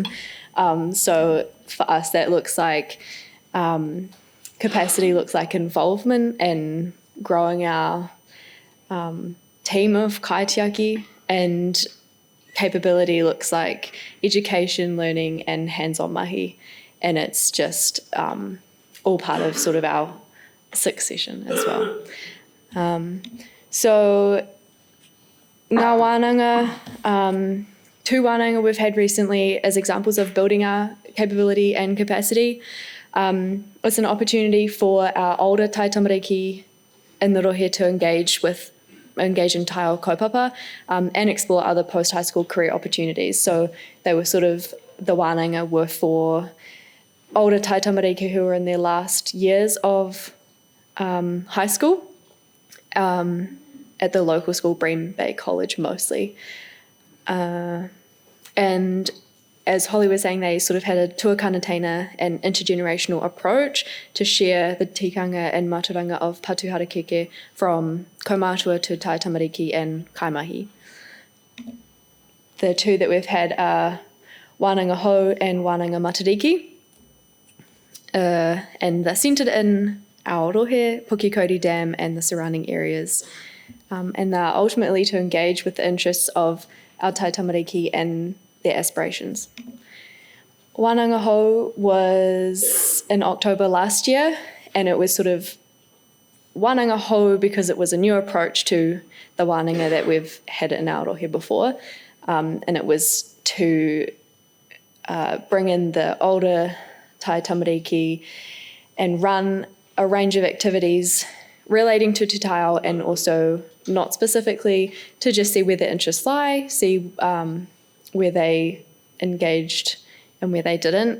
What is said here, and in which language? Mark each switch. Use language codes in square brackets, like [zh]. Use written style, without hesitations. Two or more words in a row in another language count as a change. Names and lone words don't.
[en] So for us, that looks like capacity looks like involvement and growing our team of kaitiaki and capability looks like education, learning, and hands-on mahi. And it's just all part of sort of our succession as well. So [mi] ngā wānanga, [en] two wānanga we've had recently as examples of building our capability and capacity. It's an opportunity for our older taitamariki in the rohe to engage in [mi] taiao kaupapa [en] and explore other post-high school career opportunities. So they were sort of, the wānanga were for older taitamariki who were in their last years of high school at the local school, Bream Bay College mostly. And as Hollie was saying, they sort of had a [mi] tuakana-teina [en] and intergenerational approach to share the tikanga and mātauranga of Patuharakeke from kaumātua to taitamariki and kaimahi. The two that we've had are [mi] wānanga hou [en] and [mi] wānanga matariki. [en] And they're centred in our rohe, Pukekohe Dam and the surrounding areas. And they're ultimately to engage with the interests of our taitamariki and their aspirations. [mi] Wānanga hou [en] was in October last year, and it was sort of [mi] wānanga hou [en] because it was a new approach to the wānanga that we've had in our rohe before, and it was to bring in the older taitamariki and run a range of activities relating to [mi] Te Taiao [en] and also not specifically, to just see where their interests lie, see where they engaged and where they didn't.